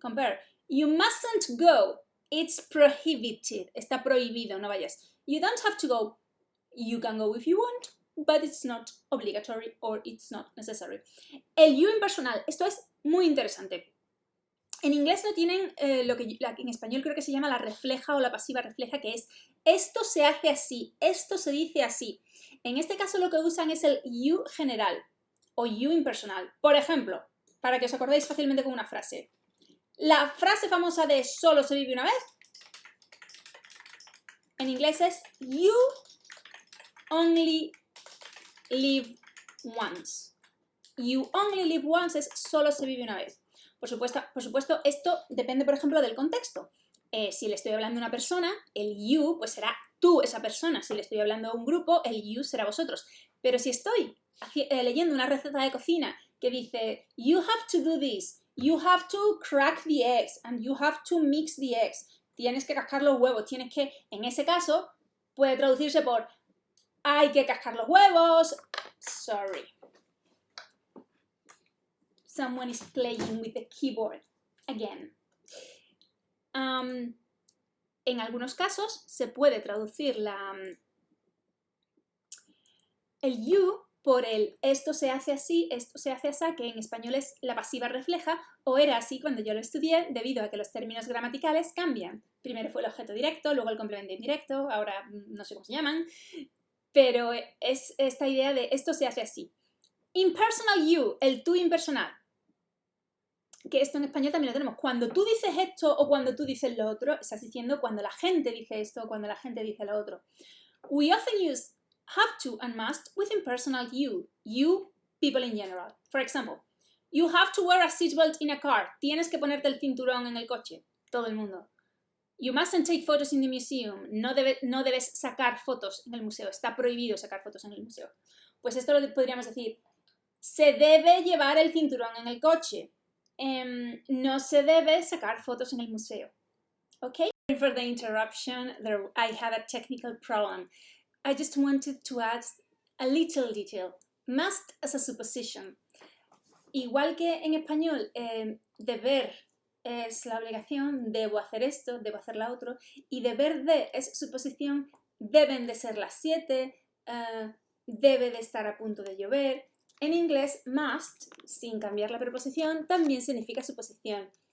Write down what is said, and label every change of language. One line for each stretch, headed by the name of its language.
English: Compare, you mustn't go, it's prohibited,
Spanish: está prohibido, no vayas.
English: You don't have to go, you can go if you want, but it's not obligatory or it's not necessary.
Spanish: El
English: you impersonal,
Spanish: esto es muy interesante. En inglés no tienen lo que en español creo que se llama la refleja o la pasiva refleja, que es esto se hace así, esto se dice así. En este caso lo que usan es el you general o you impersonal. Por ejemplo, para que os acordéis fácilmente con una frase. La frase famosa de solo se vive una vez, en inglés es
English: you only live once. You only live once
Spanish: es solo se vive una vez. Por supuesto, esto depende, por ejemplo, del contexto. Si le estoy hablando a una persona, el you pues será tú, esa persona. Si le estoy hablando a un grupo, el you será vosotros. Pero si estoy leyendo una receta de cocina que dice
English: you have to do this, you have to crack the eggs, and you have to mix the eggs.
Spanish: Tienes que cascar los huevos, tienes que, en ese caso, puede traducirse por hay que cascar los huevos.
English: Sorry. Someone is playing with the keyboard again.
Spanish: En algunos casos se puede traducir el you por el esto se hace así, esto se hace así, que en español es la pasiva refleja, o era así cuando yo lo estudié, debido a que los términos gramaticales cambian. Primero fue el objeto directo, luego el complemento indirecto, ahora no sé cómo se llaman, pero es esta idea de esto se hace así.
English: Impersonal you,
Spanish: el tú impersonal. Que esto en español también lo tenemos. Cuando tú dices esto o cuando tú dices lo otro, estás diciendo cuando la gente dice esto o cuando la gente dice lo otro.
English: We often use have to and must with impersonal you. You, people in general. For example, you have to wear a seatbelt in a car.
Spanish: Tienes que ponerte el cinturón en el coche. Todo el mundo.
English: You mustn't take photos in the museum.
Spanish: No debes sacar fotos en el museo. Está prohibido sacar fotos en el museo. Pues esto lo podríamos decir. Se debe llevar el cinturón en el coche. No se debe sacar fotos en el museo.
English: Okay? Sorry for the interruption. I had a technical problem. I just wanted to add a little detail. Must as a supposition.
Spanish: Igual que en español, deber es la obligación, debo hacer esto, debo hacer la otro, y deber de es suposición, deben de ser las 7, debe de estar a punto de llover. En inglés, must, sin cambiar la preposición, también significa suposición.